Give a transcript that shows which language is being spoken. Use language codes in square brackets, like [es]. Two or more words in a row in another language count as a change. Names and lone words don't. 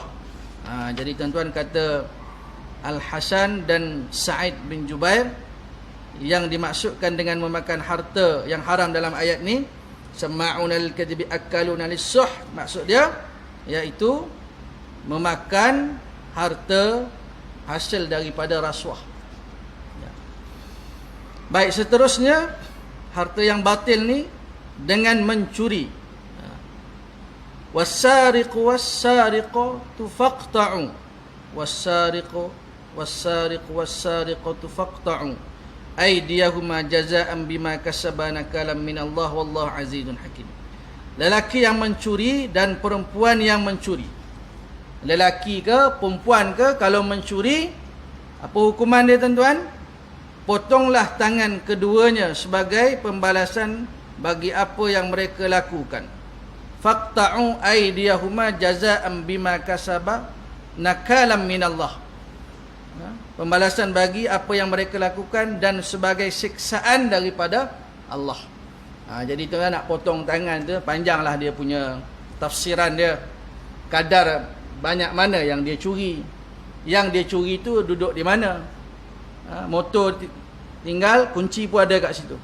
[ms] Jadi tuan-tuan kata Al-Hasan dan Sa'id bin Jubair, yang dimaksudkan dengan memakan harta yang haram dalam ayat ni, [ar] سماعون للكذب أكالون للسحت, [ms] maksud dia iaitu memakan harta hasil daripada rasuah. Baik, seterusnya harta yang batil ni dengan mencuri. [ar] والسارق والسارقة فاقطعوا. والسارق والسارق والسارقة فاقطعوا أيديهما جزاء بما كسبا نكالا من الله والله عزيز حكيم. [ms] Lelaki yang mencuri dan perempuan yang mencuri. Lelaki ke perempuan ke, kalau mencuri, apa hukuman dia tuan-tuan? Potonglah tangan keduanya sebagai pembalasan bagi apa yang mereka lakukan. [ar] فاقطعوا أيديهما جزاء بما كسبا نكالا من الله. [ms] Pembalasan bagi apa yang mereka lakukan dan sebagai siksaan daripada Allah. Jadi tuan nak potong tangan tu, panjanglah dia punya tafsiran dia. Kadar banyak mana yang dia curi. Yang dia curi tu duduk di mana? Motor tinggal, kunci pun ada kat situ.